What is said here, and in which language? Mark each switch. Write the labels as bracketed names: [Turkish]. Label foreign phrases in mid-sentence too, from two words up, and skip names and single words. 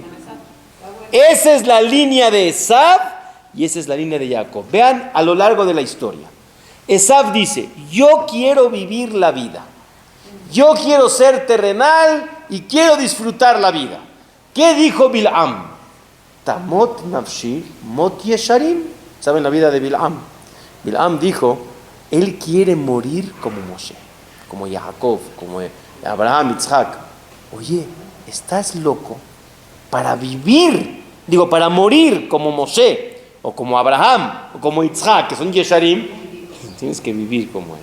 [Spanish] Esa es la línea de Esav y esa es la línea de Jacob. Vean a lo largo de la historia. Esav dice, yo quiero vivir la vida. Yo quiero ser terrenal y quiero disfrutar la vida. ¿Qué dijo Bil'am? [Hebrew] תמות נפשי מות ישרים. [Spanish] ¿Saben la vida de Bil'am? Bil'am dijo, él quiere morir como Moshe, como Jacob, como Abraham, Yitzhak. Oye, ¿estás loco? Para morir como Moshe, o como Abraham, o como Yitzhak, que son Yesharim, tienes que vivir como ellos.